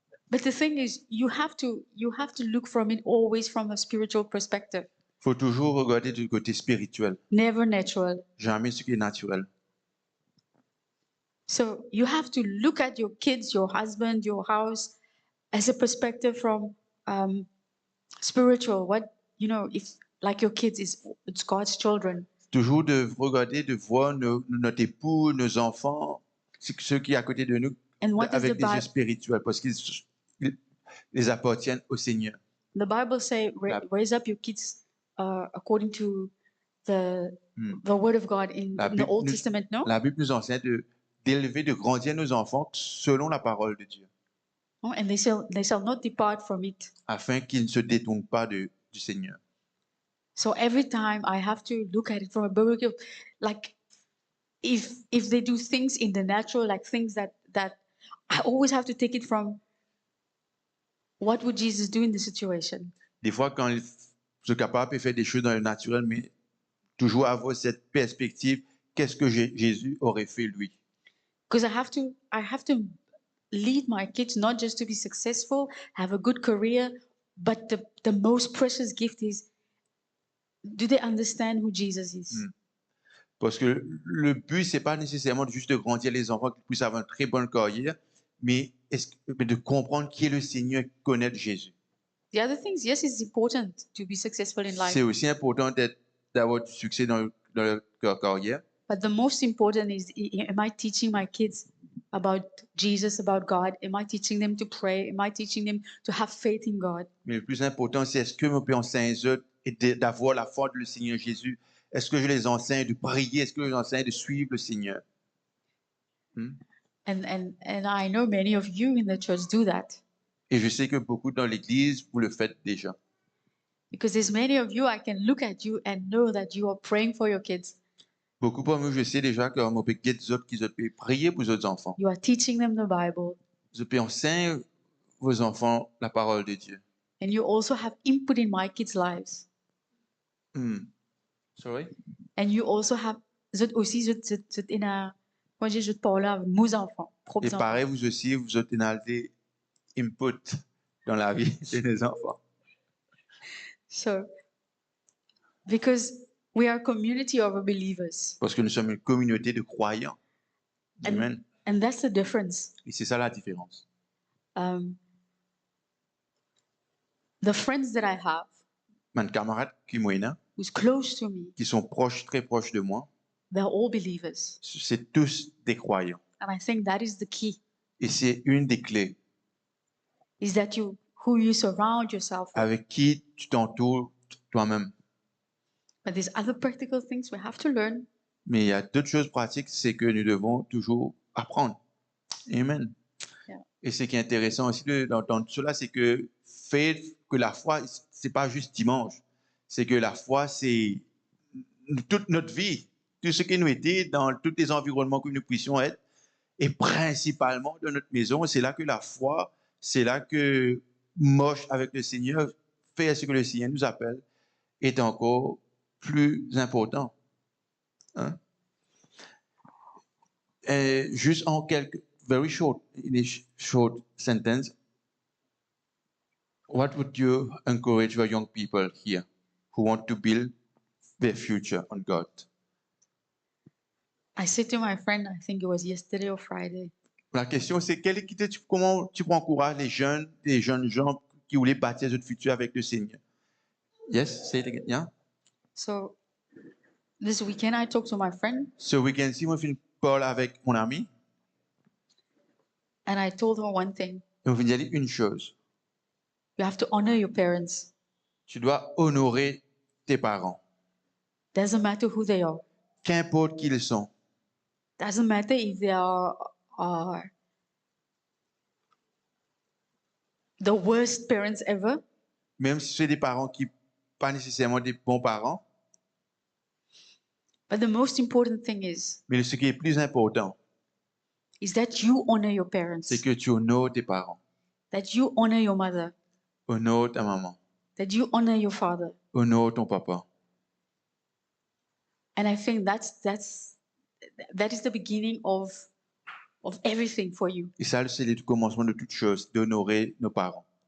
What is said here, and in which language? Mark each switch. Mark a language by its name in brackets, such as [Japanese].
[English] but the thing is, you have to look from it always from a spiritual perspective, [French] il faut toujours regarder du côté spirituel, [English] never natural. [French] jamais ce qui est naturel. [English] So you have to look at your kids, your husband, your house, as a perspective from spiritual. What you know, if like your kids it's God's children. [French] Toujours de regarder, de voir notre époux, nos enfants, ceux qui sont à côté de nous, [English] And what is the [French] avec des yeux [English] Bible? [French] spirituels, parce qu'ils les appartiennent au Seigneur. [English] The Bible say raise up your kids according to the word of God in [French] La [English] the Bible Old [French] nous- [English] Testament. No, [French] La Bible nous enseigne d'élever, de grandir nos enfants selon la parole de Dieu, [English] oh, and they shall not depart from it. [French] afin qu'ils ne se détournent pas du Seigneur. [English] So every time I have to look at it from a biblical, like if they do things in the natural, like things that I always have to take it from what would Jesus do in the situation. [French] Des fois, quand ils sont capables de faire des choses dans le naturel, mais toujours avoir cette perspective, qu'est-ce que Jésus aurait fait lui? [English] Because I have to lead my kids not just to be successful, have a good career, but the most precious gift is, do they understand who Jesus is? [French] Parce que le but, c'est pas nécessairement juste de grandir les enfants qui puissent avoir une très bonne carrière, mais de comprendre qui est le Seigneur, connaître Jésus. [English] The other things, yes, it's important to be successful in life, [French] C'est aussi important d'avoir du succès dans leur carrière, [English] but the most important is, am I teaching my kids about Jesus, about God? Am I teaching them to pray? Am I teaching them to have faith in God? [French] mais le plus important, c'est est-ce que je peux enseigner aux autres et d'avoir la foi du Seigneur Jésus? Est-ce que je les enseigne de prier? Est-ce que je les enseigne de suivre le Seigneur? [English] And I know many of you in the church do that, [French] Et je sais que beaucoup dans l'Église, vous le faites déjà. [English] because there's many of you, I can look at you and know that you are praying for your kids. [French] Beaucoup parmi vous, je sais déjà que on peut guider les autres qui peuvent prier pour les autres enfants. [English] You are teaching them the Bible, [French] Vous pouvez enseigner vos enfants la parole de Dieu. [English] and you also have input in my kids' lives. Sorry? And you also have, [French] zut aussi, zut in a, moi je te parle avec mes enfants, Et propres enfants. pareil, vous aussi, vous avez des input dans la vie de nos enfants. [English] So, because we are a community of believers, [French] Parce que nous sommes une communauté de croyants. [English] Amen. and that's the difference. [French] Et c'est ça la différence. [English] The friends that I have, [French] Mes camarades qui m'ont, [English] who's close to me, [French] qui sont proches, très proches de moi, [English] they're all believers, [French] c'est tous des croyants. [English] and I think that is the key. [French] Et c'est une des clés. [English] Is that who you surround yourself with. [French] Avec qui tu t'entoures toi-même. [English] But there's other practical things we have to learn. [French] Mais il y a d'autres choses pratiques, c'est que nous devons toujours apprendre. [English] Amen. Yeah. [French] Et ce qui est intéressant aussi d'entendre cela, c'est que la foi, c'est pas juste dimanche. C'est que la foi, c'est toute notre vie, tout ce qui nous était dans tous les environnements que nous puissions être, et principalement dans notre maison. C'est là que la foi, c'est là que marche avec le Seigneur, faire ce que le Seigneur nous appelle, est encore plus important. Hein? Et juste en quelques, [English] very short, in a short sentence, what would you encourage your young people here who want to build their future on God? I said to my friend, I think it was yesterday or Friday, [French] La question, c'est comment tu encourages les jeunes gens qui voulaient bâtir leur futur avec le Seigneur? [English] Yes, say it again. Yeah? so this weekend I talked to my friend [French] Ce week-end-ci, moi, je fais une parole avec mon ami. [English] and I told her one thing. [French] Et on vient dire une chose. [English] You have to honor your parents. [French] Tu dois honorer tes parents. [English] Doesn't matter who they are. [French] Qu'importe qui ils sont. [English] Doesn't matter if they are the worst parents ever. [French] Même si c'est des parents qui pas nécessairement des bons parents, [English] But the most important thing [French] mais ce qui est plus important, [English] is that you honor your parents. [French] c'est que tu honores tes parents, [English] That you honor your mother. [French] honore ta maman, [English] That you honor your father. [French] honore ton papa. [English] And I think that is the beginning of everything for you. [French] Et ça, c'est le commencement de toute chose, d'honorer nos parents.